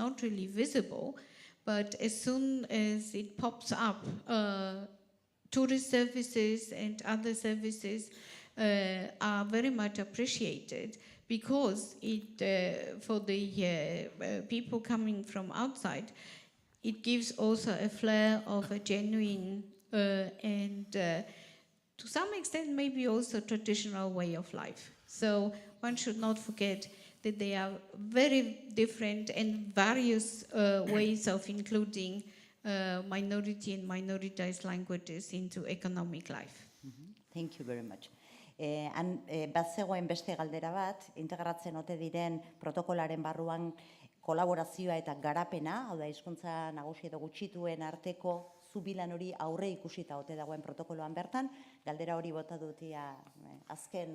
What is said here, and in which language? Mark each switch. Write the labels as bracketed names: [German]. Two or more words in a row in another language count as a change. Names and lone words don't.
[English] not really visible, but as soon as it pops up, tourist services and other services are very much appreciated, because it, for the people coming from outside, it gives also a flair of a genuine and to some extent maybe also traditional way of life. So one should not forget that there are very different and various ways of including minority and minoritized languages into economic life. Thank you very much. [Basque] Bat zegoen beste galdera bat, integratzen ote diren protokolaren barruan kolaborazioa eta garapena, hau da, hizkuntza nagusi edo gutxituen arteko zubilan hori aurre ikusita ote dagoen protokoloan bertan, galdera hori bota dutia azken